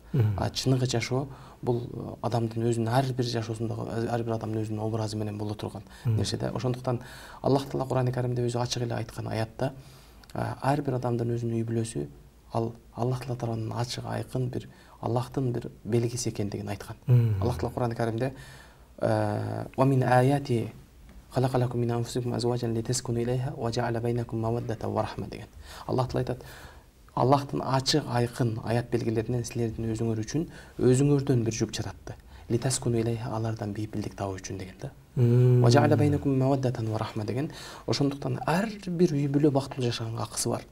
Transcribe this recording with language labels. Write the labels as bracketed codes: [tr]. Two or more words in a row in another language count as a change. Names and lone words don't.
[ky] Чыныгы жашоо бул адамдын өзүнүн ар бир жашоосундагы ар бир адамдын өзүнүн образы менен боло турган нерсе да. Ошондуктан Аллах Таала Кур'ан-ы Каримде өзү ачык эле айткан аятта ар бир адамдын өзүнүн үй бүлөсү ал Аллах Таала тарабынан ачык айкын бир Аллахтын бир белгиси экендигин айткан. Аллах Таала Кур'ан-ы Каримде [ar] "ومن آيات خلق لكم من أنفسكم أزواجا لتسكنوا إليها وجعل بينكم مودة ورحمة" [ky] деген. Аллах Таала айтат, Аллахтын ачык айкын аят белгилеринен силердин өзүңөр үчүн өзүңөрдөн бир жүк жаратты. [ar] لتسكنوا إليها, [ky] алардан бейпилдик табуу үчүн деген да. [ar] وجعل بينكم مودة ورحمة [ky] деген. Ошондуктан ар бир үй бүлө бактылуу жашаганга акысы бар.